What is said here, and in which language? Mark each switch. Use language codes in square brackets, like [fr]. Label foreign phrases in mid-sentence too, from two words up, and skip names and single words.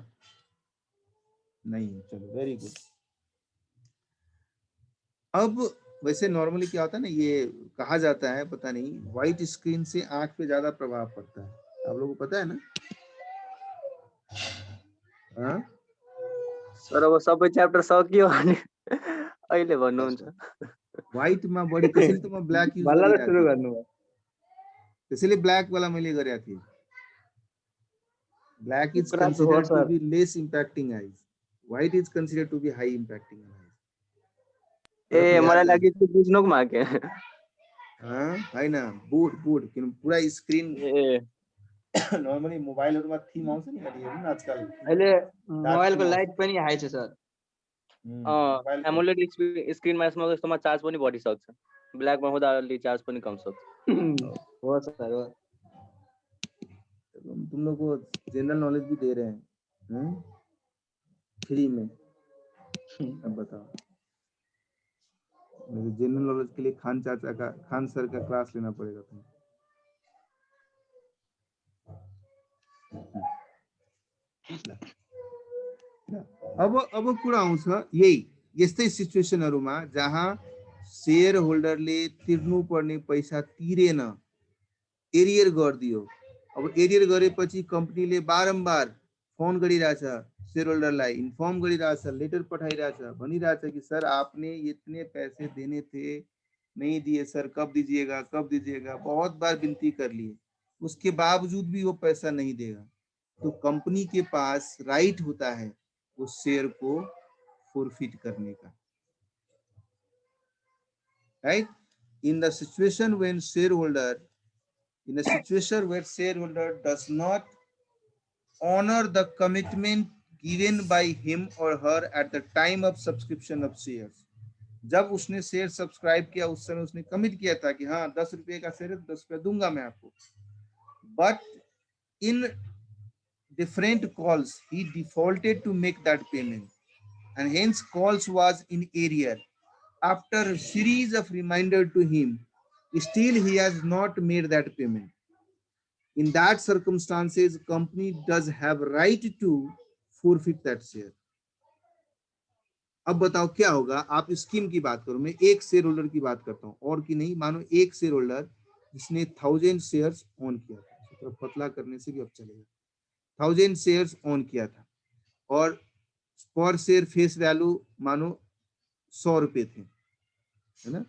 [hi] नहीं है, चलो वेरी गुड। अब वैसे नॉर्मली क्या होता है ना, ये कहा जाता है, पता नहीं, [en] white screen [hi] से आंख पे ज्यादा प्रभाव पड़ता है, आप लोगों को पता है ना? हाँ [ne] सर अब सबै च्याप्टर सकियो भने अहिले भन्नुहुन्छ। व्हाइट [hi] में बड़ी [ne] त्यसैले त म ब्ल्याक युज भल्ला त गरिरहेको सुरु थिएँ। गर्नुभयो। त्यसैले ब्ल्याक वाला मैले गरेको थिएँ। [en] Black is [ne] कुरा त हो [en] considered to [ne] सर। [en] be less impacting eyes. White is considered to be high impacting eyes. [ne] ए मलाई लागि त्यो बुझ्नुको मागे। [hi] हाँ है ना, बोर्ड बोर्ड किन पूरा स्क्रीन ए [ne] नर्मली मोबाइलहरुमा थीम आउँछ नि हेर्नु न आजकल। अहिले मोबाइलको लाइट पनि हाई छ सर। मोबाइल एमोलेड स्क्रिनमा यसमा जस्तोमा चार्ज पनि बढिसक्छ, ब्ल्याकमा हुँदा अलि चार्ज पनि कम सक्छ। हो सर हो। [hi] तुम लोग को [en] general knowledge [hi] भी दे रहे हैं फ्री में। अब बताओ, [en] general knowledge [hi] के लिए खान चाचा का, खान सर का क्लास लेना पड़ेगा तुम्हें। [ne] अब कुरा आउँछ यही यस्तै सिचुएसनहरुमा जहाँ शेयर होल्डरले तिर्नुपर्ने पैसा तिरेन, एरियर गरिदियो। अब एरियर गरेपछि कम्पनीले बारम्बार फोन गरिरहेछ, शेयर होल्डरलाई इन्फर्म गरिरहेछ, लेटर पठाइरहेछ, भनिरहेछ कि [hi] सर आपने इतने पैसे देने थे, नहीं दिए सर, कब दीजिएगा कब दीजिएगा। बहुत बार विनती कर लिए, उसके बावजूद भी वो पैसा नहीं देगा। तो कंपनी के पास राइट होता है उस शेयर को फोरफिट करने का। [en] right, in the situation when share holder, in a situation where shareholder does not honor the commitment given by him or her at the time of subscription of shares, [hi] जब उसने शेयर सब्सक्राइब किया उस समय उसने कमिट किया था कि हाँ 10 रुपए का शेयर है, 10 रुपए दूंगा मैं आपको, [en] but in different calls he defaulted to make that payment and hence calls was in arrear. After a series of reminder to him, still he has not made that payment. In that circumstances, company does have right to forfeit that share. [hi] अब बताओ क्या होगा। आप स्कीम की बात करो, मैं एक शेयर होल्डर की बात करता हूं और की नहीं। मानो एक शेयर होल्डर जिसने 1000 [en] shares own [hi] किया था, तो पतला करने से भी अब चलेगा, 1000 [en] shares own [hi] किया था और [en] per share face value [hi] मानो 100 रुपए थे, है ना।